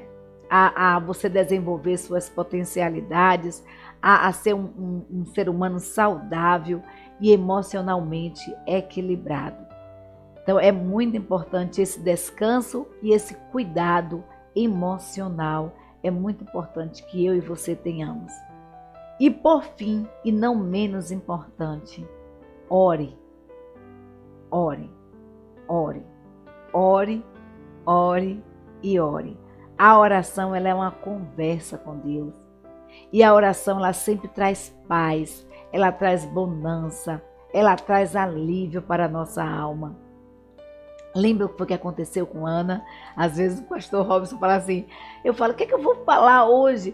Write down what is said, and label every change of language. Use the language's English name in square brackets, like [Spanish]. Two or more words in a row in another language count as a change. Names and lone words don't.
[Portuguese] A você desenvolver suas potencialidades, a ser um ser humano saudável e emocionalmente equilibrado. Então é muito importante esse descanso e esse cuidado emocional. É muito importante que eu e você tenhamos. E por fim, e não menos importante, ore, ore, ore, ore, ore e ore. A oração ela é uma conversa com Deus. E a oração ela sempre traz paz, ela traz bonança, ela traz alívio para a nossa alma. Lembra o que foi que aconteceu com Ana? Às vezes o pastor Robson fala assim, eu falo, o que é que eu vou falar hoje?